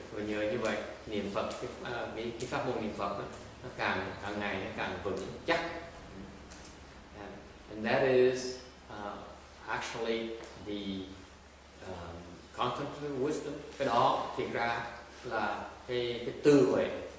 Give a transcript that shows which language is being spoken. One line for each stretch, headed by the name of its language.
Vietnamese: Và nhờ như vậy niệm Phật, cái pháp môn niệm Phật đó, nó càng ngày nó càng vững chắc.
English: And that is actually the contemplative wisdom.
Vietnamese: Cái đó thực ra là cái tư huệ.